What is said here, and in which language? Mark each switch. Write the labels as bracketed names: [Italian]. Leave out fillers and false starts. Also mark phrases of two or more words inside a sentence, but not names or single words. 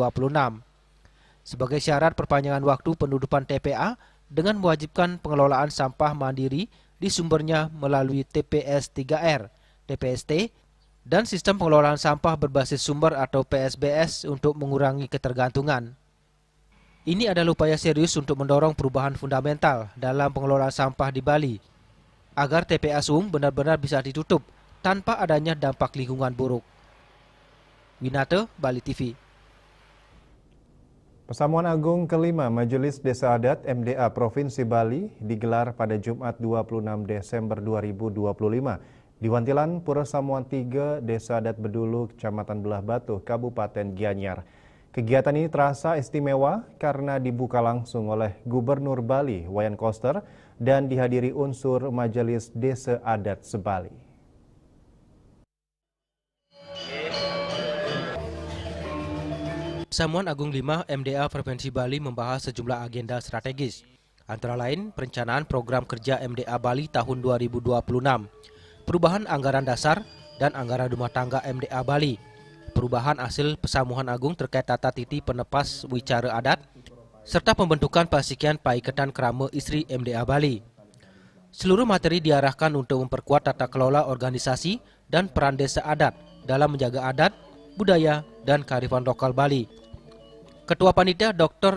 [Indonesian] Sebagai syarat perpanjangan waktu penutupan TPA dengan mewajibkan pengelolaan sampah mandiri di sumbernya melalui TPS 3R, TPST, dan sistem pengelolaan sampah berbasis sumber atau PSBS untuk mengurangi ketergantungan. Ini adalah upaya serius untuk mendorong perubahan fundamental dalam pengelolaan sampah di Bali, agar TPA Sung benar-benar bisa ditutup tanpa adanya dampak lingkungan buruk. Winata, Bali TV. Persamuan Agung kelima Majelis Desa Adat MDA Provinsi Bali digelar pada Jumat 26 Desember 2025 di Wantilan Pura Samuan 3 Desa Adat Bedulu, Kecamatan Belah Batu, Kabupaten Gianyar. Kegiatan ini terasa istimewa karena dibuka langsung oleh Gubernur Bali Wayan Koster dan dihadiri unsur Majelis Desa Adat se-Bali. Persamuan Agung 5 MDA Provinsi Bali membahas sejumlah agenda strategis, antara lain perencanaan program kerja MDA Bali tahun 2026, perubahan anggaran dasar dan anggaran rumah tangga MDA Bali, perubahan hasil Persamuan Agung terkait tata titi penepas wicara adat, serta pembentukan Pasikian Paiketan Krama Istri MDA Bali. Seluruh materi diarahkan untuk memperkuat tata kelola organisasi dan peran desa adat dalam menjaga adat, budaya, dan kearifan lokal Bali. Ketua Panitia Dr.